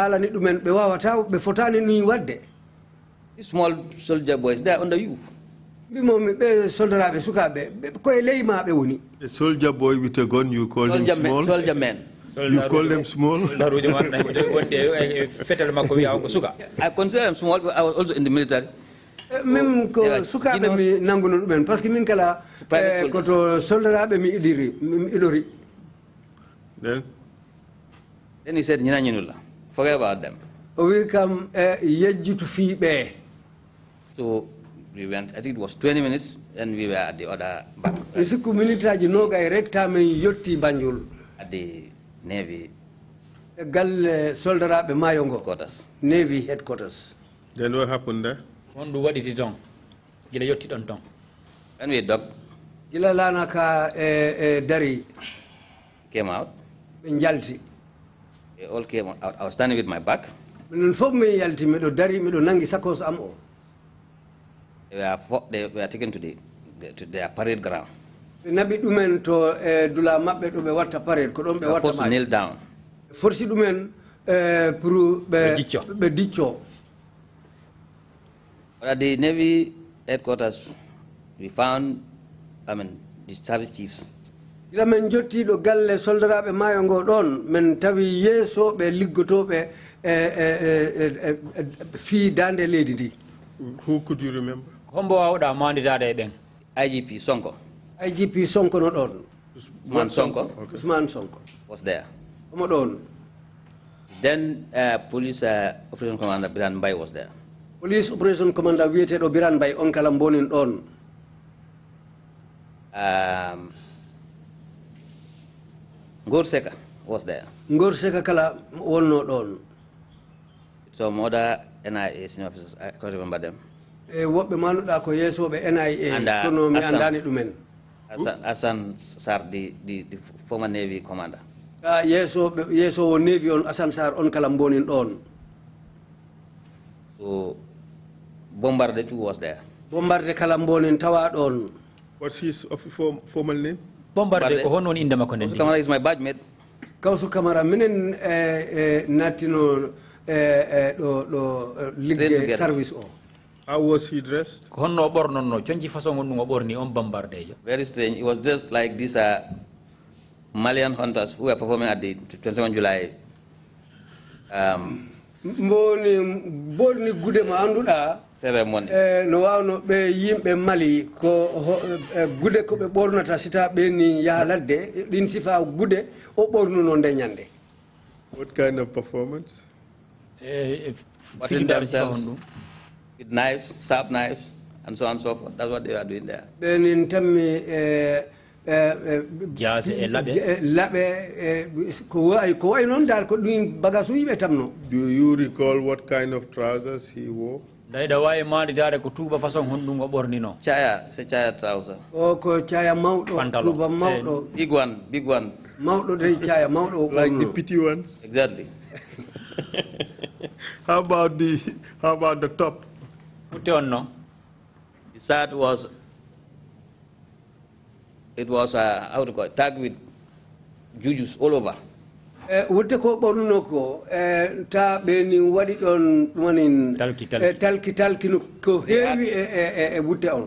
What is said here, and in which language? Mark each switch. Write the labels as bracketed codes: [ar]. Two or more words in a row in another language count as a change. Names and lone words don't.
[en] these small soldier boys, they are under you. The soldier boy with a gun, you call him small? Soldier man. You call them small? I consider them small, but I was also in the military. [ff] Mem ko sukaɓe mi nanguno ɗumen par ce que min kala koto soldaraɓe mi idori. [en] Then he said, forget about them. [ff] O wi kam yejjitu fiiɓe. [en] So we went, I think it was 20 minutes, and we were at the other back. [ff] Sikku minute aji nogay rek tamen yotti Banjul. [en] At the Navy [ff] galle soldaraɓe mayo ngo. [en] Headquarters. Navy headquarters. Then what happened there? On do what it is on. [ff] Gila yotti don ton. [en] When we dug, [ff] gila lana ka dari [en] came out. [ff] Njalti. [en] They all came out. I was standing with my back. [ff] Min fof mi yalti miɗo dari miɗo nangi sakos am o. [en] They were taken to their parade ground. [ff] Nabi ɗumen to dula maɓɓe ɗo ɓe watta parade ko ɗon ɓe watta [en] forced to kneel down. [ff] Forsi ɗumen pour ɓe dicco. [en] At the Navy headquarters, we found, the service chiefs. [ff] Ila men jottiɗo galle soldaraɓe mayo ngo ɗon men tawi yeesoɓe liggotoɓe fi dande leydi ndi. [en] Who could you remember? [ff] Hombo awɗa mandidade ɓen. IGP Sonko. IGP Sonko no ɗon. [en] Usman Sonko. Usman Sonko was there. [ff] Omo ɗon. [en] Then police operation commander Biran Bay was there. Police operation commander [ff] wiyeteɗo Biran Bay on kala bonin ɗon. [en] Ngor Seka was there. [ff] Ngor Seka kala wonno ɗon. [en] Some other NIA senior officers, I can't remember them. [ff] Woɓɓe manuɗa ko yeesoɓe NIA kono mi andani ɗumen. [en] Hassan Sar, the former Navy commander. [ff] Yeesowo Navy on Hassan Sar on kala bonin ɗon. [en] So Bombarde too was there. [ff] Bombarde kala bonin tawa ɗon. [en] What's his formal name? [ff] Bombarde ko hono inde makko nen. [en] Kamara is my badge mate. [ff] Kawsu Kamara minen natino ɗo ligge service o. [en] How was he dressed? [ff] Ko honno ɓornonno conci façon on ɗum o ɓorni on Bombardejo. [en] Very strange. He was dressed like these Malian hunters who were performing at the 27 July. [ff] Mboni gude ma anduɗa ceremony. No wawno ɓe yimɓe Mali ko gude ko ɓe ɓornata sita ɓeni yaha ladde ɗin sifa gude o ɓornuno nde ñande. [en] What kind of performance? Watching themselves with knives, sharp knives, and so on and so forth. That's what they are doing there. [ff] Benin tammi jase e laɓe ko way noon dal ko ɗum bagage uji ɓe tamno. [en] Do you recall what kind of trousers he wore? [ff] Dayda wawi mandidade ko tuba façon honɗum o ɓornino. [en] Chaya, c'est chaya trouser. [ff] O ko chaya mawɗo tuba mawɗo. [en] Big one, big one. [ff] Mawɗo de chaya mawɗo. [en] Like the petty ones? Exactly. How about the top? The shirt was, how to call it, tagged with jujus all over. [ff] Wutte ko ɓornuno ko ta ɓeni waɗi ɗon wonin talki ko heewi e wutte on.